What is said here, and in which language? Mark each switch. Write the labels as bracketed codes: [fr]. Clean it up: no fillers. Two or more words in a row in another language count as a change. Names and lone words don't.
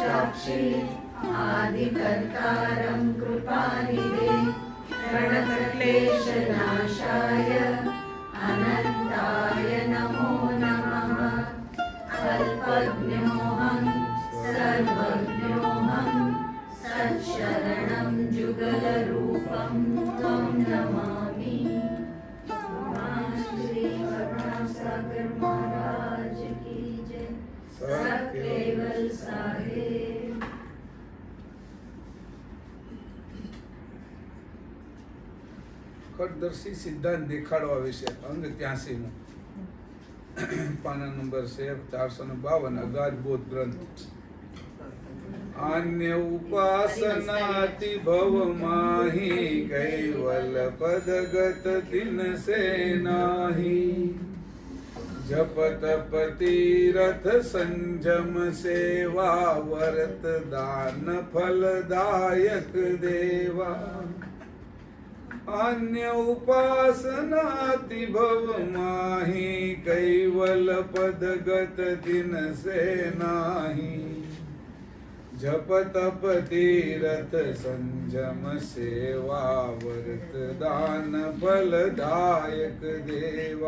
[sa] साक्षी आदिकर्तारं कृपानिधे प्रणतक्लेशनाशाय अनन्ताय नमो नमः। कल्पज्ञोऽहं सर्वज्ञोऽहं सत्शरणं जुगलरूपं त्वं नमामि। [hi] श्री करुणासागर महाराज की जय। सत्केवल साहेब। [gu] ખટદર્શી સિદ્ધાંત દેખાડવા વિશે અંગ 83 પાના નંબર 452 અગાધ બોધ ગ્રંથ। [hi] अन्य उपासनाति भव माही कैवल पदगत दिन से नाही। जप तप तीरथ संजम सेवा व्रत दान फलदायक देवा। अन्य उपासनाति भव माही कैवल पदगत दिन से नाही। जप तप तीरथ संजम सेवा व्रत दान फलदायक देवा।